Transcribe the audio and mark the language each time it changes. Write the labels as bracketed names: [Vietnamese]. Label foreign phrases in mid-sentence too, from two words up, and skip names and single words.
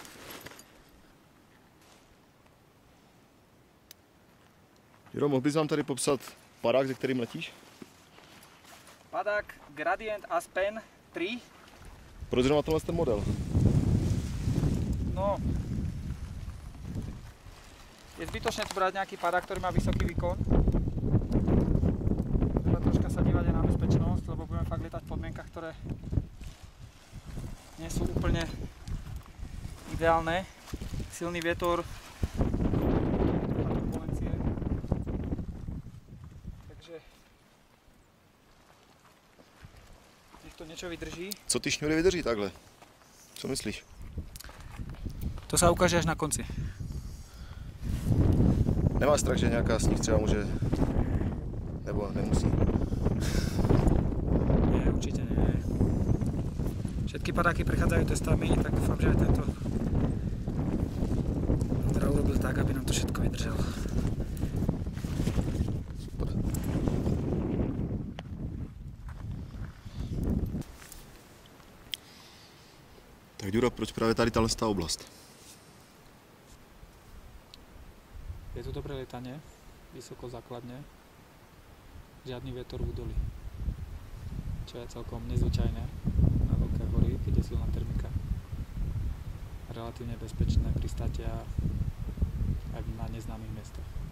[Czech] Juro, mohl bys nám tady popsat padák, se kterým letíš? Padák Gradient Aspen 3. Proč zrovna tenhle ten model? No, [Slovak] je zbytočné tu brať nejaký padák, ktorý má vysoký výkon. Treba troška sa dívať aj na bezpečnosť, lebo budeme fakt lietať v podmienkach, ktoré nie sú úplne ideálne. Silný vietor, turbulencie. Takže nech to niečo vydrží. [Czech] Co ty šňůry vydrží takhle? Co myslíš? [Slovak] To sa ukáže až na konci. [Czech] Nemáš strach, že nějaká z nich třeba může, nebo nemusí? [Slovak] Nie, určite nie. Všetky padáky prechádzajú testami, tak dúfam, že aj tento Ondra urobil tak, aby nám to všetko vydržalo. Super. [Czech] Tak Ďuro, proč právě tady tahle oblast? [Slovak] Je tu dobré lietanie, vysoko základne, žiadny vietor v údolí, čo je celkom nezvyčajné na veľké hory, keď je silná termika. Relatívne bezpečné pristátia aj na neznámych miestach.